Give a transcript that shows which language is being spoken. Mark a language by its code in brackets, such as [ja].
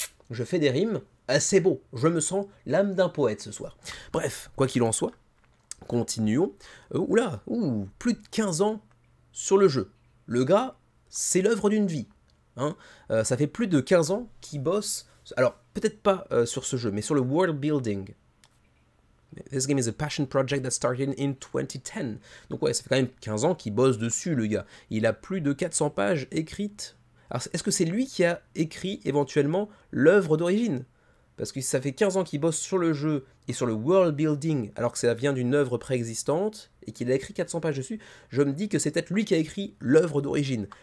[fr] Je fais des rimes, c'est beau, je me sens l'âme d'un poète ce soir. Bref, quoi qu'il en soit, continuons. Plus de 15 ans sur le jeu. Le gars, c'est l'œuvre d'une vie. Hein. Ça fait plus de 15 ans qu'il bosse, alors peut-être pas sur ce jeu, mais sur le world building. [en] This game is a passion project that started in 2010. [fr] Donc ouais, ça fait quand même 15 ans qu'il bosse dessus, le gars. Il a plus de 400 pages écrites. Alors est-ce que c'est lui qui a écrit éventuellement l'œuvre d'origine ? Parce que ça fait 15 ans qu'il bosse sur le jeu et sur le world building, alors que ça vient d'une œuvre préexistante, et qu'il a écrit 400 pages dessus, je me dis que c'est peut-être lui qui a écrit l'œuvre d'origine.